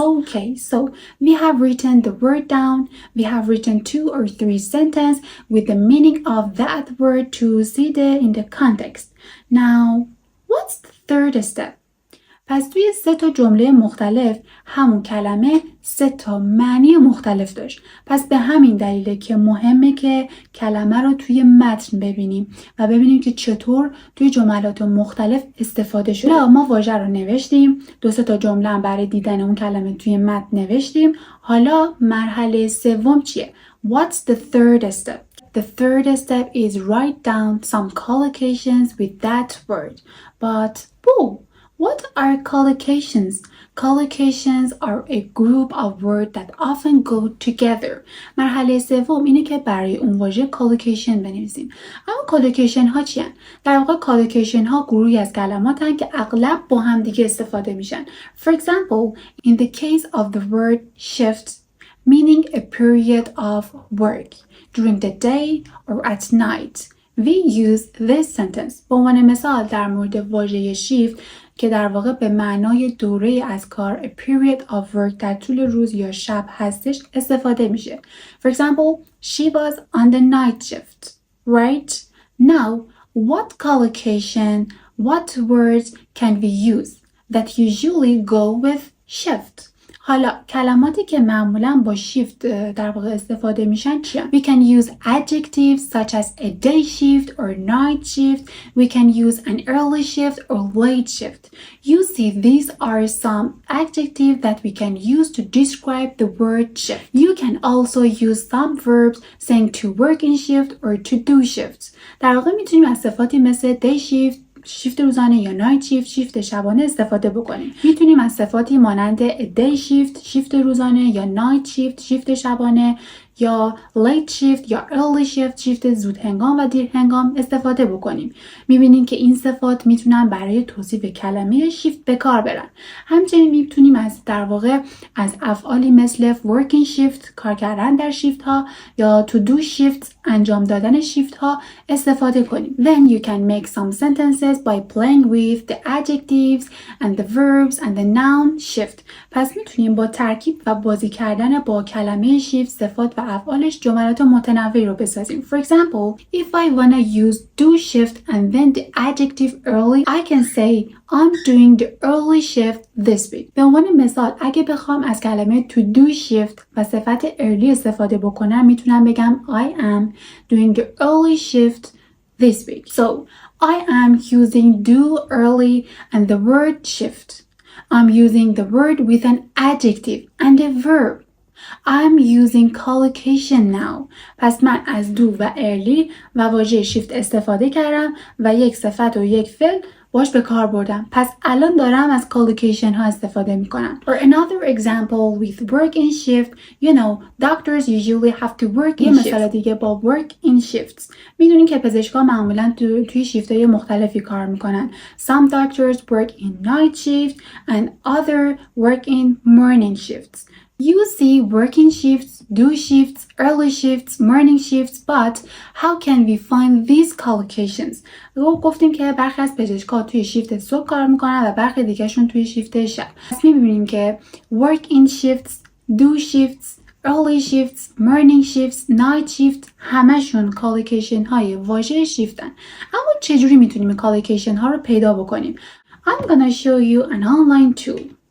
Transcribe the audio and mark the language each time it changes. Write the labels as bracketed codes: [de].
[en] Okay, so we have written the word down. We have written 2 or 3 sentences with the meaning of that word to see in the context. Now, what's the third step? [fa] پس توی 3 تا جمله مختلف همون کلمه 3 تا معنی مختلف داشت. پس به همین دلیله که مهمه که کلمه رو توی متن ببینیم و ببینیم که چطور توی جملات مختلف استفاده شده. ما واژه رو نوشتیم، 2-3 تا جمله هم برای دیدن اون کلمه توی متن نوشتیم. حالا مرحله سوم چیه؟ [en] What's the third step? The third step is write down some collocations with that word. But, what are collocations? Collocations are a group of words that often go together. [fa] مرحله سوم اینه که برای اون واژه collocation بنویسیم. اما collocation ها چی هن؟ در واقع collocation ها گروهی از کلمات هن که اغلب با هم دیگه استفاده میشن. [en] For example, in the case of the word shift, meaning a period of work during the day or at night, we use this sentence. [fa] به عنوان مثال در مورد واژه shift که در واقع به معنای دوره از کار [en] a period of work [fa] در طول روز یا شب هستش استفاده میشه. [en] For example, she was on the night shift, right? Now, what collocation, what words can we use that usually go with shift? [fa] حالا کلماتی که معمولا با shift در واقع استفاده میشن چی؟ [en] We can use adjectives such as a day shift or night shift. We can use an early shift or late shift. You see, these are some adjectives that we can use to describe the word shift. You can also use some verbs saying to work in shift or to do shifts. [fa] در واقع میتونیم از صفاتی مثل [en] day shift, [fa] شیفت روزانه یا نایت شیفت شیفت شبانه استفاده بکنیم. میتونیم از صفاتی مانند دی شیفت شیفت روزانه یا نایت شیفت شیفت شبانه یا لیت شیفت یا ارلی شیفت شیفت زود هنگام و دیر هنگام استفاده بکنیم. میبینیم که این صفات میتونن برای توصیف کلمه شیفت به کار برن. همچنین میتونیم از در واقع از افعالی مثل working shift کار کردن در شیفت ها یا to do shift انجام دادن شیفت ها استفاده کنیم. [en] Then you can make some sentences by playing with the adjectives and the verbs and the noun shift. [fa] پس میتونیم با ترکیب و بازی کردن با کلمه شیفت صفات و افعالش جملات متنوعی رو بسازیم. [en] For example, if I wanna use do shift and then the adjective early, I can say I'm doing the early shift this week. [fa] به عنوان مثال اگه بخوام از کلمه to do shift و صفت early استفاده بکنم میتونم بگم [en] I am doing the early shift this week. So I am using do early and the word shift. I'm using the word with an adjective and a verb. I'm using collocation now. [fa] پس من از do و early و واژه shift استفاده کردم و یک صفت و یک فعل باش به کار بردم. پس الان دارم از collocation ها استفاده می کنم. [en] Or another example with work in shift, you know, doctors usually have to work in shifts. [fa] یه مثال دیگه با [en] work in shifts. [fa] میدونین که پزشکا معمولا توی شیفت های مختلفی کار میکنن. [en] Some doctors work in night shift and other work in morning shifts. You see working shifts, do shifts, early shifts, morning shifts, but how can we find these collocations? [fa] گفتیم که برخی از پزشکا توی شیفت صبح کار میکنن و برخی دیگهشون توی شیفت شب. پس میبینیم که work in shifts, do shifts, early shifts, morning shifts, night shifts همشون collocation های واژه شیفتن. اما چجوری میتونیم collocation ها رو پیدا بکنیم؟ [en] I'm gonna show you an online tool.